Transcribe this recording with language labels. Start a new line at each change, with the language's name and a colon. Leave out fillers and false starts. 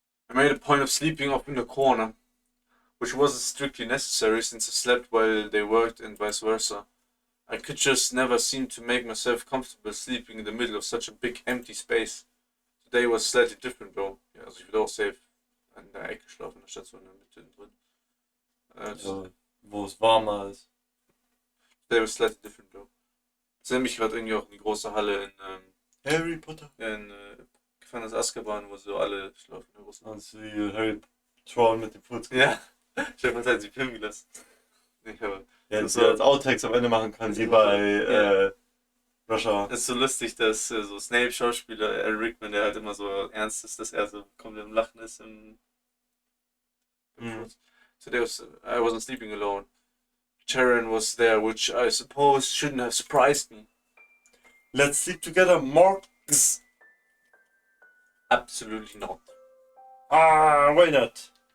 English: I made a point of sleeping off in the corner, which wasn't strictly necessary since I slept while they worked and vice versa. I could just never seem to make myself comfortable sleeping in the middle of such a big empty space. Today was slightly different though.
German: Ja, also ich würde auch safe an der Ecke schlafen, anstatt so in der Mitte drin. Also, wo es warmer ist.
English: Today was slightly different though.
German: Ich sehe mich gerade irgendwie auch in die große Halle in Harry Potter. in Gefängnis Azkaban, wo so alle schlafen. Also wie Harry Troll mit dem Fuß. Ja, ich habe mal Zeit, sie filmen gelassen. Ich habe Ja, die So, als Outtakes am Ende machen kann, wie bei ja. Rush Hour. Es ist so lustig, dass so Snape-Schauspieler, Rickman, der halt immer so ernst ist, dass er so komplett im Lachen ist im Hm.
English: Today I wasn't sleeping alone. Sharon was there, which I suppose shouldn't have surprised me. Let's sleep together, Morgs. Absolutely not. Why not?